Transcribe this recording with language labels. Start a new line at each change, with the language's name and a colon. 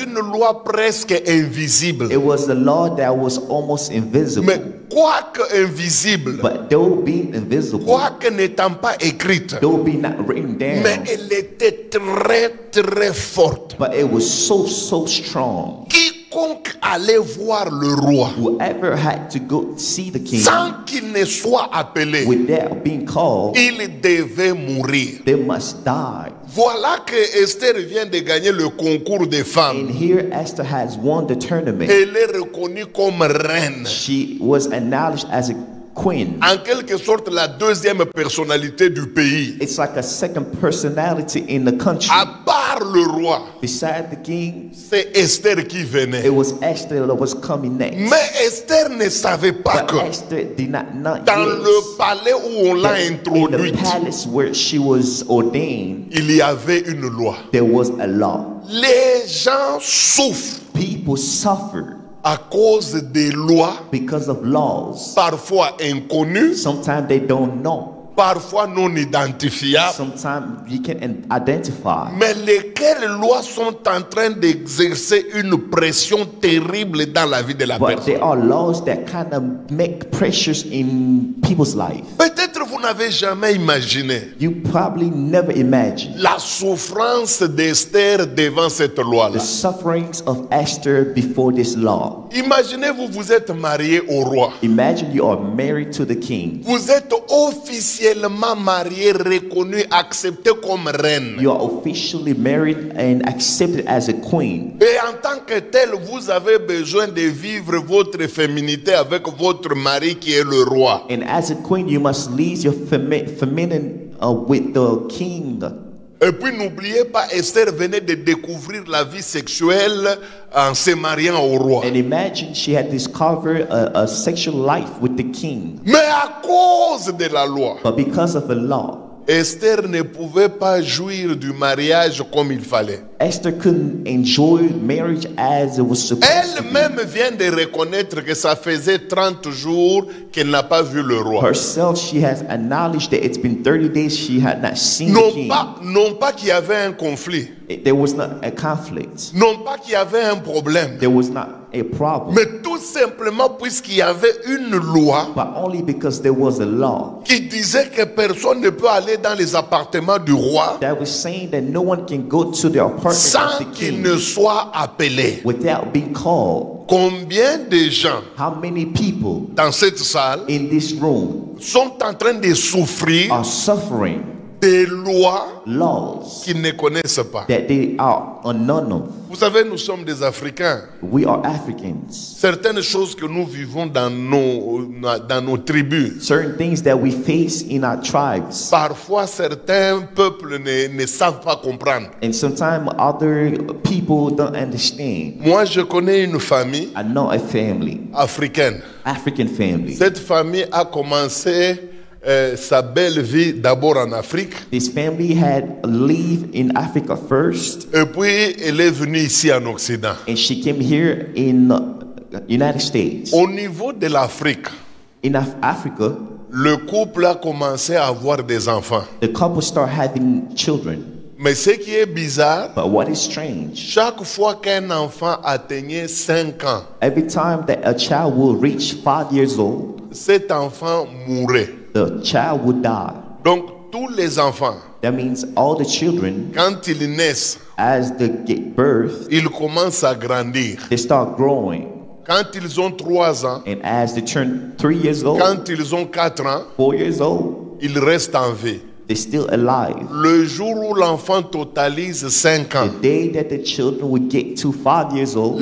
French: une loi presque invisible.
English: It was a law that was almost invisible.
French: Mais quoique invisible,
English: But though being invisible,
French: quoique n'étant pas écrite,
English: though being not written
French: mais
English: down,
French: elle était très très forte.
English: but it was so strong.
French: Quiconque allait voir le roi
English: Whoever had to go see the king
French: sans qu'il ne soit appelé,
English: without being called,
French: il devait mourir.
English: they must die.
French: Voilà que Esther vient de gagner le concours des
English: And
French: femmes.
English: here Esther has won the tournament.
French: Elle est reconnue comme reine.
English: She was acknowledged as a queen.
French: En quelque sorte, la deuxième personnalité du pays.
English: It's like a second personality in the country.
French: À part le roi,
English: Beside the king,
French: c'est Esther qui venait.
English: it was Esther that was coming next.
French: Mais Esther ne savait pas
English: But
French: que
English: Esther did not know
French: dans le palais où on l'a
English: that in the
French: introduite,
English: palace where she was ordained,
French: il y avait une loi.
English: there was a law.
French: Les gens souffrent
English: People suffered
French: à cause des lois,
English: because of laws.
French: parfois inconnues,
English: Sometimes they don't know.
French: parfois non identifiables,
English: Sometimes you can identify.
French: mais lesquelles lois sont en train d'exercer une pression terrible dans la vie de la
English: But
French: personne.
English: there are laws that kind of make pressures in people's life.
French: Peut-être vous n'avez jamais imaginé
English: You probably never imagined
French: la souffrance d'Esther devant cette loi-là.
English: the sufferings of Esther before this law.
French: Imaginez-vous, vous êtes marié au roi.
English: Imagine you are married to the king.
French: Vous êtes officiellement marié, reconnu, accepté comme reine.
English: You are officially married and accepted as a queen.
French: Et en tant que tel, vous avez besoin de vivre votre féminité avec votre mari qui est le roi.
English: And as a queen, you must leave your feminine with the king.
French: Et puis n'oubliez pas, Esther venait de découvrir la vie sexuelle en se mariant au roi.
English: And imagine she had discovered a sexual life with the king.
French: Mais à cause de la loi,
English: But because of the law,
French: Esther ne pouvait pas jouir du mariage comme il fallait.
English: Esther couldn't enjoy marriage as it was supposed to be.
French: Elle-même vient de reconnaître que ça faisait 30 jours qu'elle n'a pas vu le roi.
English: Herself, she has acknowledged that it's been 30 days she had not seen the king.
French: Non pas qu'il y avait un conflit,
English: There was not a conflict.
French: non pas qu'il y avait un problème,
English: There was not a problem.
French: mais tout simplement puisqu'il y avait une loi
English: But only because there was a law
French: qui disait que personne ne peut aller dans les appartements du roi
English: that was saying that no one can go to the apartment
French: sans
English: of the
French: qu'il
English: king
French: ne soit appelé.
English: without being called.
French: Combien de gens
English: How many people
French: dans cette salle
English: in this room
French: sont en train de souffrir
English: are suffering
French: des lois
English: laws
French: qu'ils ne connaissent pas?
English: that they are unknown of?
French: Vous savez, nous sommes des Africains.
English: We are Africans.
French: Certaines choses que nous vivons dans nos tribus,
English: Certain things that we face in our tribes,
French: parfois certains peuples ne savent pas comprendre.
English: and sometimes other people don't understand.
French: Moi, je connais une famille
English: I know a family,
French: africaine.
English: African family.
French: Cette famille a commencé sa belle vie d'abord en Afrique,
English: This family had lived in Africa first,
French: et puis elle est venue ici en Occident.
English: and she came here in United States.
French: Au niveau de l'Afrique,
English: In Africa,
French: le couple a commencé à avoir des enfants.
English: the couple start having children.
French: Mais ce qui est bizarre,
English: But what is strange,
French: chaque fois qu'un enfant atteignait 5 ans,
English: every time that a child will reach 5 years old,
French: cet enfant mourait.
English: the child would die.
French: Donc tous les enfants,
English: That means all the children,
French: quand ils naissent,
English: as they get birth,
French: ils commencent à grandir.
English: they start growing.
French: Quand ils ont 3 ans,
English: And as they turn 3 years old,
French: quand ils ont 4 ans,
English: 4 years old,
French: ils restent en vie.
English: they're still alive.
French: Le jour où l'enfant totalise 5 ans,
English: The day that the children would get to 5 years old,